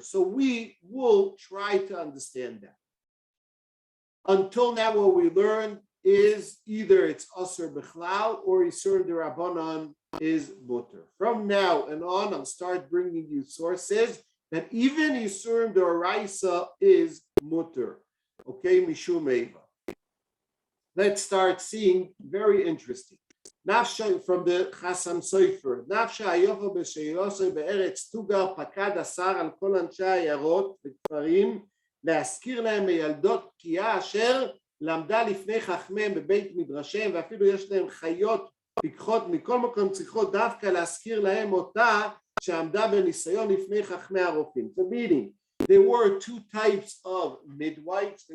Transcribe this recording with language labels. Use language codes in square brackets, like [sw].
[en] So we will try to understand that. Until now, what we learned is either it's Asur B'chlal or Isurim D'Rabbanan is mutter. From now and on, I'll start bringing you sources that even Isurim D'Oraisa is mutter. Okay, Mishum Eva. Let's start seeing, very interesting. Nafsha from the Chasam Sofer. [he] Nafsha ayofa b'sheyosei be'eretz tugar pakad asar al kol anshe hayarot v'kfarim להזכיר להם מילדות תקיעה אשר למדה לפני חכמיהם בבית מדרשיהם, ואפילו יש להם חיות פיקחות מכל מקום צריכות דווקא להזכיר להם אותה שעמדה בניסיון לפני חכמי הרופאים. [en] So meaning, there were two types of midwives.